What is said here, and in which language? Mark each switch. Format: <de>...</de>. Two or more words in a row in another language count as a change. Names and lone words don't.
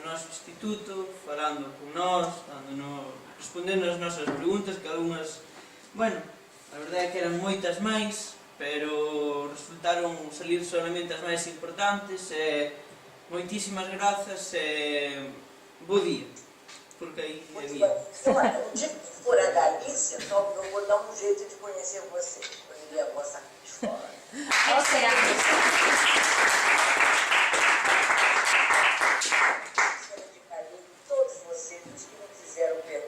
<gl>noso instituto, falando con nós, respondendo as nosas preguntas, que algunhas, bueno, a verdade é que eran moitas máis, pero resultaron salir solamente as máis importantes, moitísimas grazas e bo día,</gl> <pt>porque aí é muito</pt> <gl>día.</gl> <pt>bem. Olha, no dia que for a Galícia, então eu vou dar um jeito de conhecer vocês, quando eu vier a vossa escola.</pt> <gl>Esperamos.</gl> <pt>Todos vocês, os que não quiseram</pt>